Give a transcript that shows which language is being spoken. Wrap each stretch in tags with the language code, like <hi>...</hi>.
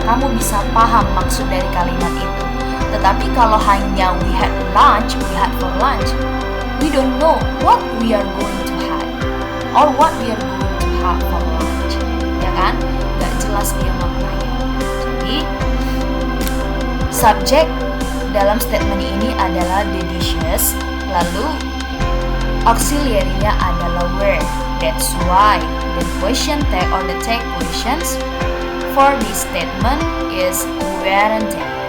<id>Kamu bisa paham maksud dari kalimat itu. Tetapi kalau hanya</id> <en>we had for lunch, we don't know what we are going to have or what we are going to have for lunch.</en> <id>Ya kan? Gak jelas dia maknanya. Jadi subjek dalam statement ini adalah the dishes, lalu auxiliary-nya adalah were.</id> <en>That's why the question tag or the tag questions for this statement is weren't they.</en>